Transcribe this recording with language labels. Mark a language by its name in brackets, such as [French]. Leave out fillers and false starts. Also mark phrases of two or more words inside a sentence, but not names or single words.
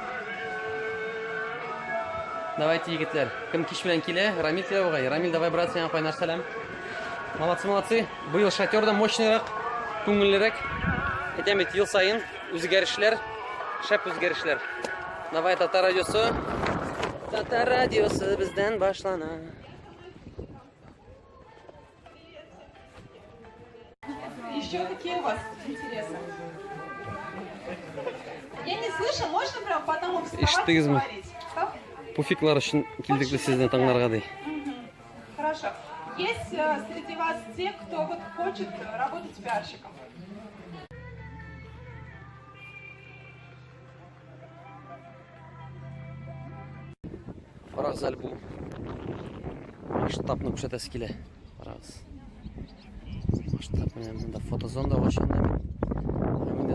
[Tatar] Давайте, егетләр. Кем кич белән килә? Рамил килә бугай. Рамил, [Russian] давай, брат, [Tatar] сиңа кайнар сәлам. [Russian] Молодцы. [Tatar] Быел шатерда мощныйрак, күңеллерәк. Әйтәм бит, ел сайын үзгәрешләр, шәп үзгәрешләр. Давай, Татар радиосы. Татар радиосы бездән башлана. [Russian] Еще какие у вас интересы? Я не слышу, можно прям потому вставать и говорить? [Tatar] Пуфиклар өчен килдек без сезне таңларга ди. [Russian] Хорошо. Есть среди вас те, кто вот хочет работать пиарщиком? [Tatar] Карагыз әле бу. Масштабны күрсәтәсе килә. Карагыз. Масштаб менә монда фотозон да ачылган.